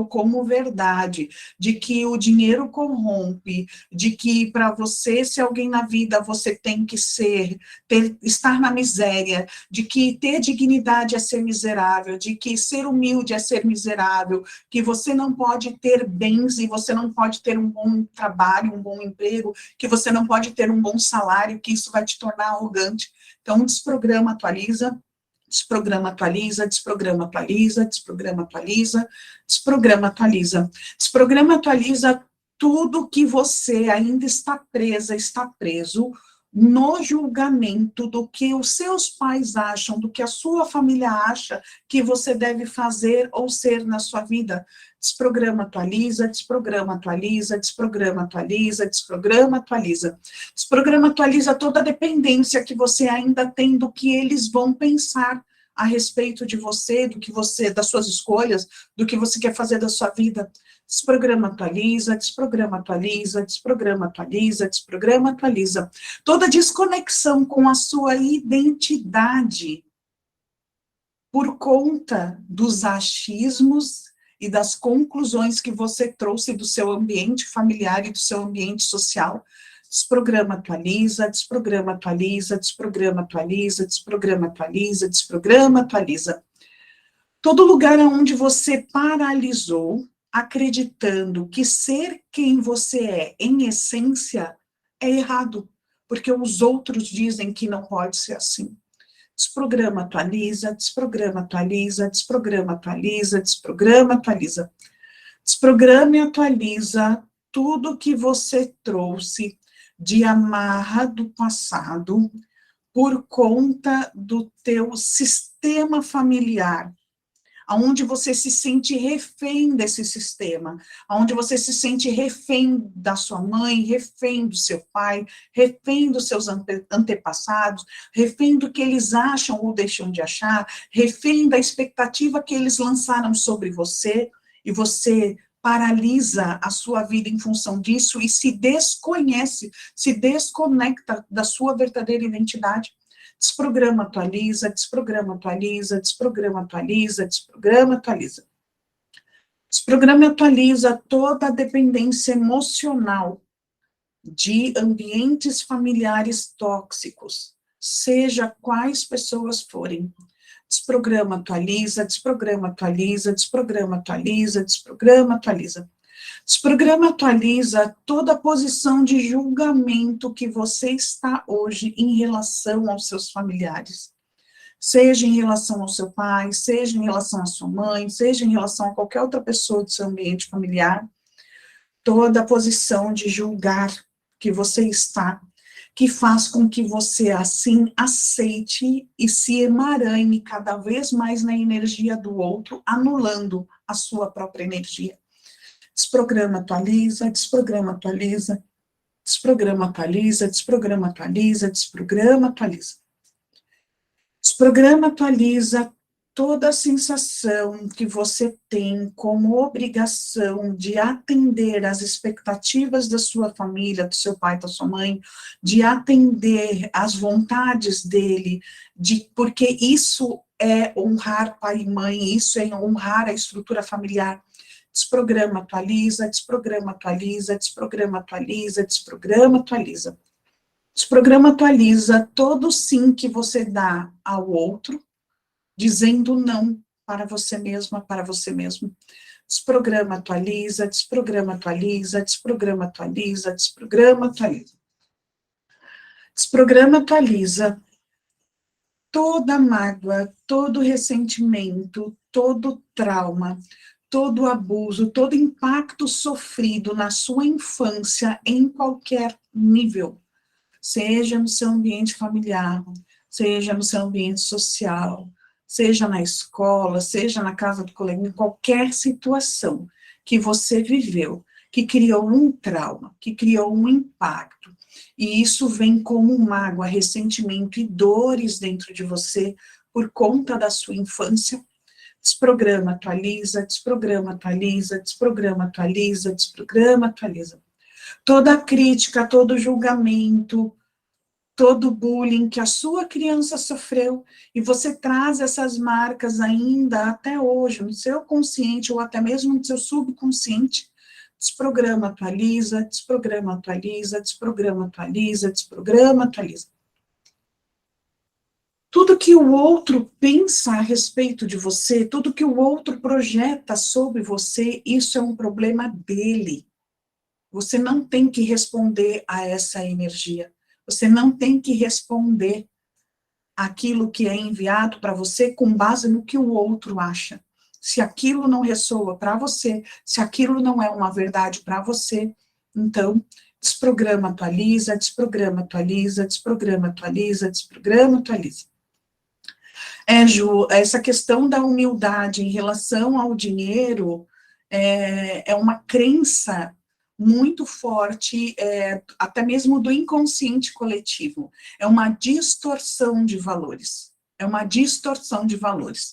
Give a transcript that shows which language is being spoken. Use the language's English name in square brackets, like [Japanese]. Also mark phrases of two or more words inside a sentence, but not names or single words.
[Portuguese] como verdade, de que o dinheiro corrompe, de que para você ser alguém na vida você tem que estar na miséria, de que ter dignidade é ser miserável, de que ser humilde é ser miserável, que você não pode ter bens e você não pode ter um bom trabalho, um bom emprego, que você não pode ter um bom salário, que isso vai te tornar arrogante. Então, desprograma, atualiza, desprograma, atualiza, desprograma, atualiza, desprograma, atualiza, desprograma, atualiza. Desprograma, atualiza tudo que você ainda está presa, está preso no julgamento do que os seus pais acham, do que a sua família acha que você deve fazer ou ser na sua vida. Desprograma, atualiza, desprograma, atualiza, desprograma, atualiza, desprograma, atualiza. Desprograma, atualiza toda a dependência que você ainda tem do que eles vão pensar a respeito de você, do que você, das suas escolhas, do que você quer fazer da sua vida. Desprograma, atualiza, desprograma, atualiza, desprograma, atualiza, desprograma, atualiza. Toda desconexão com a sua identidade por conta dos achismos e das conclusões que você trouxe do seu ambiente familiar e do seu ambiente social. Desprograma, atualiza, desprograma, atualiza, desprograma, atualiza, desprograma, atualiza, desprograma, atualiza. Todo lugar onde você paralisou, acreditando que ser quem você é, em essência, é errado, porque os outros dizem que não pode ser assim. Desprograma, atualiza, desprograma, atualiza, desprograma, atualiza, desprograma, atualiza. Desprograma e atualiza tudo que você trouxe de amarra do passado por conta do teu sistema familiar, onde você se sente refém desse sistema, onde você se sente refém da sua mãe, refém do seu pai, refém dos seus antepassados, refém do que eles acham ou deixam de achar, refém da expectativa que eles lançaram sobre você, e você paralisa a sua vida em função disso e se desconhece, se desconecta da sua verdadeira identidade. Desprograma, atualiza, desprograma, atualiza, desprograma, atualiza, desprograma, atualiza. Desprograma e atualiza toda a dependência emocional de ambientes familiares tóxicos, seja quais pessoas forem. Desprograma, atualiza, desprograma, atualiza, desprograma, atualiza, desprograma, atualiza. Desprograma, atualiza toda a posição de julgamento que você está hoje em relação aos seus familiares. Seja em relação ao seu pai, seja em relação à sua mãe, seja em relação a qualquer outra pessoa do seu ambiente familiar. Toda a posição de julgar que você está, que faz com que você assim aceite e se emaranhe cada vez mais na energia do outro, anulando a sua própria energia. Desprograma, atualiza, desprograma, atualiza, desprograma, atualiza, desprograma, atualiza, desprograma, atualiza. Desprograma, atualiza toda a sensação que você tem como obrigação de atender às expectativas da sua família, do seu pai, da sua mãe, de atender às vontades dele, porque isso é honrar pai e mãe, isso é honrar a estrutura familiar. Desprograma, atualiza, desprograma, atualiza, desprograma, atualiza, desprograma, atualiza. Desprograma, atualiza todo sim que você dá ao outro, dizendo não para você mesma, para você mesmo. Desprograma, atualiza, desprograma, atualiza, desprograma, atualiza, desprograma, atualiza. Desprograma, atualiza toda mágoa, todo ressentimento, todo trauma, todo abuso, todo impacto sofrido na sua infância em qualquer nível, seja no seu ambiente familiar, seja no seu ambiente social, seja na escola, seja na casa do colega, em qualquer situação que você viveu, que criou um trauma, que criou um impacto, e isso vem como mágoa, ressentimento e dores dentro de você por conta da sua infância. Desprograma, atualiza, desprograma, atualiza, desprograma, atualiza, desprograma, atualiza. Toda crítica, todo julgamento, todo bullying que a sua criança sofreu, e você traz essas marcas ainda até hoje, no seu consciente, ou até mesmo no seu subconsciente, desprograma, atualiza, desprograma, atualiza, desprograma, atualiza, desprograma, atualiza. Tudo que o outro pensa a respeito de você, tudo que o outro projeta sobre você, isso é um problema dele. Você não tem que responder a essa energia. Você não tem que responder aquilo que é enviado para você com base no que o outro acha. Se aquilo não ressoa para você, se aquilo não é uma verdade para você, então, desprograma, atualiza, desprograma, atualiza, desprograma, atualiza, desprograma, atualiza. Ju, essa questão da humildade em relação ao dinheiro é uma crença muito forte, até mesmo do inconsciente coletivo. É uma distorção de valores. É uma distorção de valores.